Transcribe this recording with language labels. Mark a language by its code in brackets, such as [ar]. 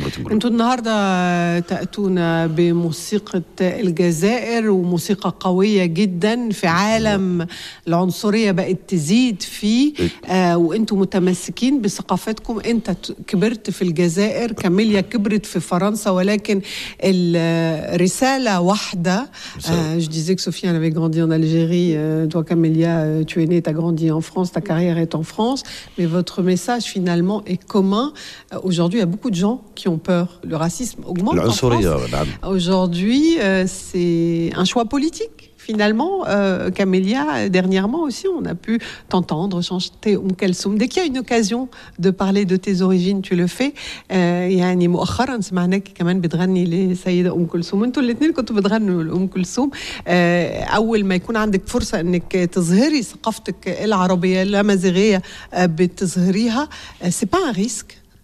[ar] انتم النهاردة تأتون بموسيقى الجزائر، وموسيقى قوية جدا في عالم العنصرية بقت تزيد فيه، وانتم متمسكين بثقافتكم. انت كبرت في الجزائر، كاميليا كبرت في فرنسا، ولكن الرسالة واحدة. [fr] Je disais que Sophie avait grandi en Algérie, toi Camélia, tu es née, t'as grandi en France, ta carrière est en France, mais votre message finalement est commun. Aujourd'hui, il y a beaucoup de gens qui ont peur. Le racisme augmente en France. Aujourd'hui, c'est un choix politique. Finalement, Camélia, dernièrement aussi, on a pu t'entendre chanter Oum Kalsoum. Dès qu'il y a une occasion de parler de tes origines, tu le fais. [ar] يعني مؤخرا سمعنا كمان بتغني لسيدة أم كلثوم. انتوا الاثنين كنتوا بتغنوا لأم كلثوم. أول ما يكون عندك فرصة أنك تظهري ثقافتك العربية الأمازيغية بتظهريها، [fr] سي با ان ريسك.